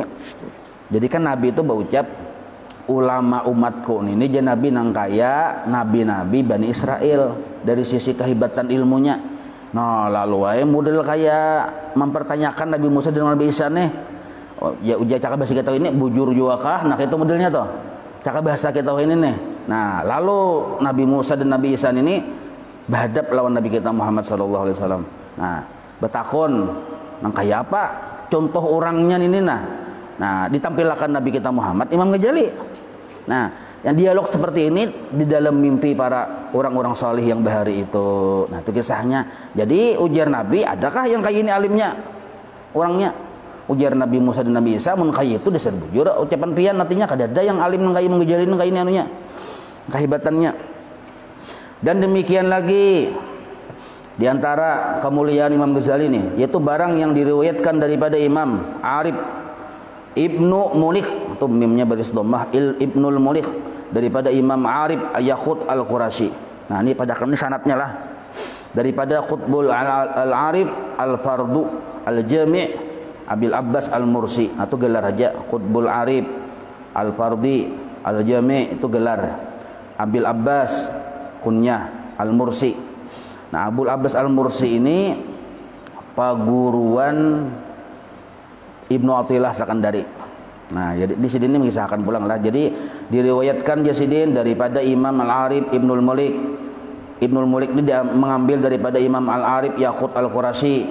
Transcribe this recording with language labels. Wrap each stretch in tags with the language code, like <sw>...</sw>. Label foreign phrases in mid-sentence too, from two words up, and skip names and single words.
<bjn>Jadi kan Nabi itu berucap, ulama umatku ini jadi Nabi nang kaya nabi-nabi Bani Israel dari sisi kehebatan ilmunya. Nah, lalu aja model kayak mempertanyakan Nabi Musa dan Nabi Isa nih. Oh, ya ujar cakap bahasa kita ini bujur juga kah? Nah, itu modelnya tuh. Cakap bahasa kita ini nih. Nah, lalu Nabi Musa dan Nabi Isa ini berhadap lawan Nabi kita Muhammad</bjn> <ar>sallallahu alaihi wasallam.</ar> <bjn>Nah, betakon nang kayak apa contoh orangnya ini nah ditampilkan Nabi kita Muhammad Imam Ghazali. Nah, yang dialog seperti ini di dalam mimpi para orang-orang salih yang bahari itu. Nah, itu kisahnya. Jadi ujar Nabi, adakah yang kayak ini alimnya orangnya? Ujar Nabi Musa dan Nabi Isa, mun kayak itu dasar bujur ucapan pian nantinya kada ada yang alim kayak Imam Ghazali kayak ini anunya. Kehebatannya. Dan demikian lagi di antara kemuliaan Imam Ghazali ini, yaitu barang yang diriwayatkan daripada Imam Arif Ibnu Mulikh, itu mimnya baris dhammah, Ibnul Mulikh, daripada Imam Arif Yaqut Al-Qurasyi. Nah, ini pada ini sanadnya lah. Daripada Qutbul Al-Arif Al-Fardu Al-Jami' Abil Abbas Al-Mursi. Nah, itu gelar aja Qutbul Arif Al-Fardi Al-Jami' itu gelar. Abil Abbas kunyah Al-Mursi. Nah, Abul Abbas Al-Mursi ini paguruan Ibnu Athilah Sakandari. Nah, jadi di sini mengisahkan pulang lah. Jadi diriwayatkan Jasidin daripada Imam Al-Arif Ibnul Mulik. Ibnul Mulik ini dia mengambil daripada Imam Al-Arif Yaqut Al-Qurasyi.</bjn>